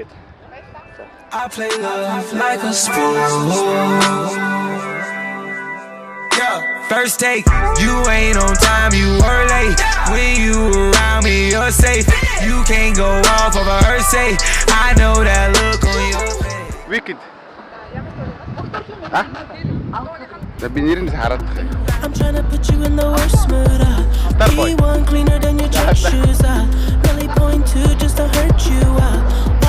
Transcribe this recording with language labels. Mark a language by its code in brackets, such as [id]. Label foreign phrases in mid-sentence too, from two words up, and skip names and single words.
[en] I play love like a sport. Yeah, first take, you ain't on time, you were late. When you around me, you're safe. You can't go off of a her say. I know that look on your face. Wicked. [mn] Би нэрнээс хараад байгаа. [en] I'm trying to put you in the worst mood. Be one cleaner than your church shoes. Really point to just to hurt you.